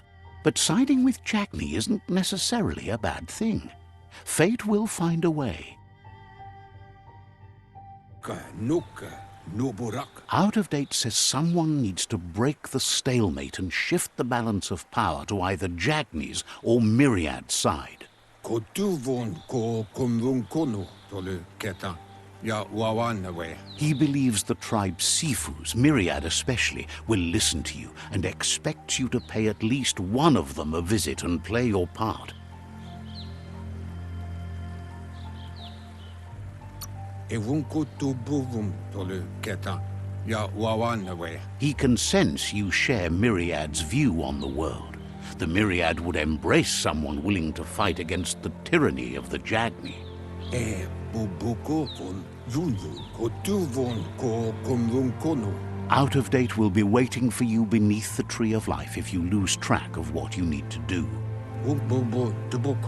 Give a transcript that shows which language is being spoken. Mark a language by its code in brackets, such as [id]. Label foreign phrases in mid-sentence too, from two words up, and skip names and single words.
[en] But siding with Jagni isn't necessarily a bad thing. Fate will find a way. Ka nuka no burak. Out of Date says someone needs to break the stalemate and shift the balance of power to either Jagni's or Myriad's side. Ko tuvon ko kumrun kono tolu keta. Ya wawan away. He believes the tribe's Sifus, Myriad especially, will listen to you and expects you to pay at least one of them a visit and play your part. Evun ko tu buvum tolu keta. Ya wawan away. He can sense you share Myriad's view on the world. The Myriad would embrace someone willing to fight against the tyranny of the Jagni. Bubuko von yunyu ko tuvon ko kumrun kono. Out of Date will be waiting for you beneath the Tree of Life if you lose track of what you need to do. Bubu tuboko.